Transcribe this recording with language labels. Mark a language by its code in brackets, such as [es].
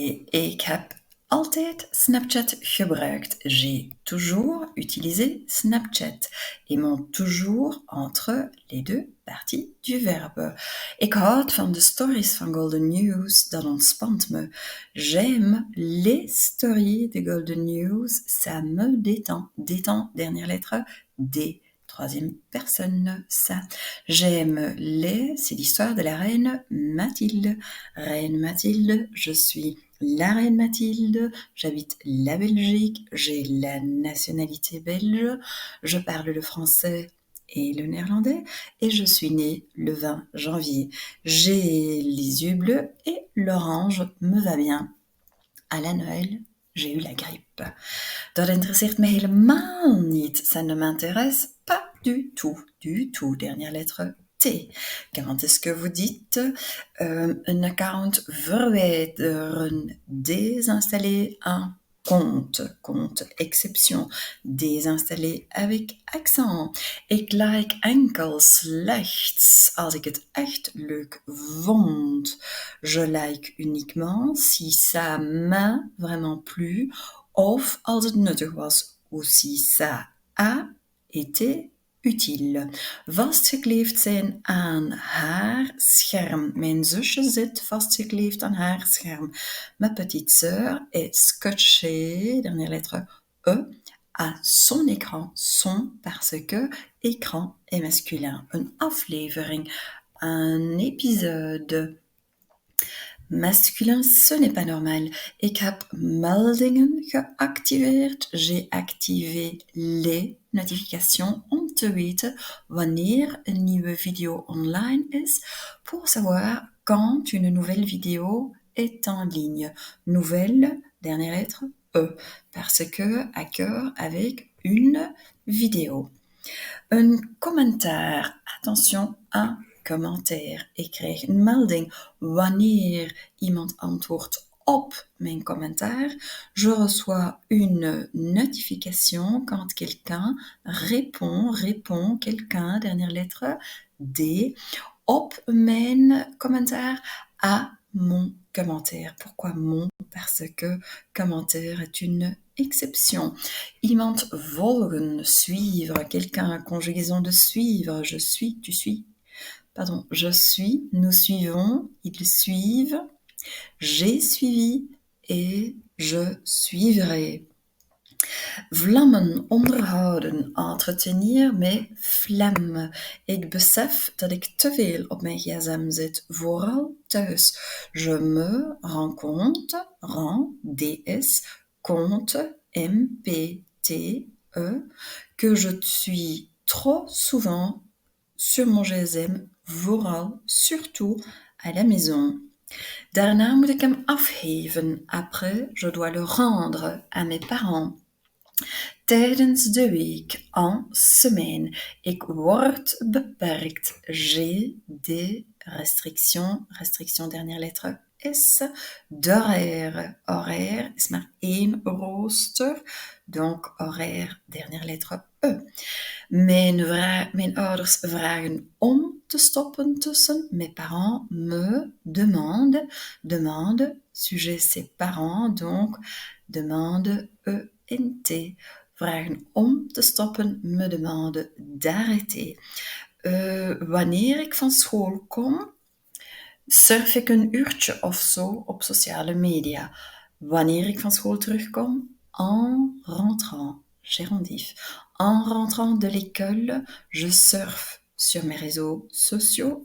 [nl] Ik heb altijd Snapchat gebruikt. [fr] J'ai toujours utilisé Snapchat. Aimons toujours entre les deux parties du verbe. [nl] Ik houd van de stories van Golden News, dat ontspant me. [fr] J'aime les stories de Golden News, ça me détend. Détend, dernière lettre, D. Troisième personne, ça. J'aime c'est l'histoire de la reine Mathilde. Reine Mathilde, je suis la reine Mathilde, j'habite la Belgique, j'ai la nationalité belge, je parle le français et le néerlandais et je suis née le 20 janvier. J'ai les yeux bleus et l'orange me va bien. À la Noël, j'ai eu la grippe. [nl] Dat interesseert me helemaal niet. [fr] Ça ne m'intéresse pas du tout. Du tout. Dernière lettre T. Comment est-ce que vous dites un [nl] account verwijderen, [fr] désinstaller un compte, compte, exception, désinstaller avec accent. [nl] Ik like enkel slechts als ik het echt leuk vond. [fr] Je like uniquement si ça m'a vraiment plu [nl] of als het nuttig was, [fr] ou si ça a été utile. [nl] Vastgekleefd zijn aan haar scherm. Mijn zusje zit vastgekleefd aan haar scherm. [fr] Ma petite sœur est scotchée, dernière lettre E, à son écran. Son parce que écran est masculin. [nl] Een aflevering, [fr] un épisode masculin, ce n'est pas normal. [nl] Ik heb meldingen geactiveerd. [fr] J'ai activé les notifications [nl] om te weten wanneer een nieuwe video online is, [fr] pour savoir quand une nouvelle vidéo est en ligne. Nouvelle, dernière lettre, E, parce que à cœur avec une vidéo. Un commentaire, attention, un commentaire. [nl] Ik krijg een melding wanneer iemand antwoordt op mijn commentaire. [fr] Je reçois une notification quand quelqu'un répond quelqu'un, dernière lettre D, [nl] op mijn commentaire, [fr] à mon commentaire. Pourquoi mon? Parce que commentaire est une exception. [nl] Iemand volgen, [fr] suivre, quelqu'un, conjugaison de suivre, je suis, tu suis. Pardon, je suis, nous suivons, ils suivent, j'ai suivi et je suivrai. [nl] Vlammen onderhouden, entretenir met vlam. Ik besef dat ik te veel op mijn gsm zit, vooral thuis. [fr] Je me rends compte, DS, compte, MPTE, que je suis trop souvent sur mon gsm, vooral, surtout, à la maison. [nl] Daarna moet ik hem afgeven. [fr] Après, je dois le rendre à mes parents. [nl] Tijdens de week, [fr] en semaine, [nl] ik word beperkt. [fr] J'ai des restrictions, restriction dernière lettre S, d'horaire. Horaire [nl] is maar 1 rooster, [fr] donc horaire dernière lettre E. [nl] Mijn ouders vragen om te stoppen tussen. [fr] Mes parents me demandent, sujet c'est parents, donc demande ENT. [nl] Vragen om te stoppen, [fr] me demande d'arrêter. [nl] Wanneer ik van school kom, surf ik een uurtje of zo op sociale media. Wanneer ik van school terugkom, [fr] en rentrant, gérondif. En rentrant de l'école, je surfe sur mes réseaux sociaux.